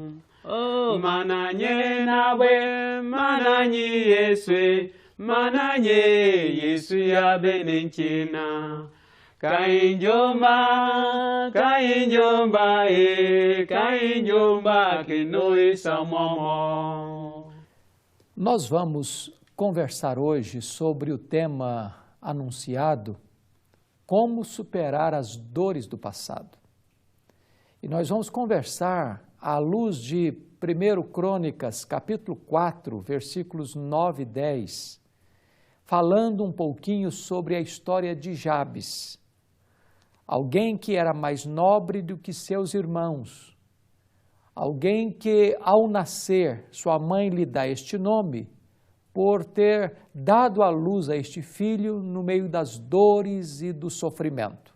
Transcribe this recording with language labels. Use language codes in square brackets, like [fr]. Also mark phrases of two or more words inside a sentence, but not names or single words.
[xon] Oh, mananye na bwe, mananye Yesu, mananye Yesu ya beninchina. Kainjomba, kainjomba, kainjomba, kinoi samomo. [pt] Nós vamos conversar hoje sobre o tema anunciado, como superar as dores do passado. E nós vamos conversar à luz de 1 Crônicas, capítulo 4, versículos 9 e 10, falando um pouquinho sobre a história de Jabes, alguém que era mais nobre do que seus irmãos, alguém que, ao nascer, sua mãe lhe dá este nome, por ter dado à luz a este filho no meio das dores e do sofrimento.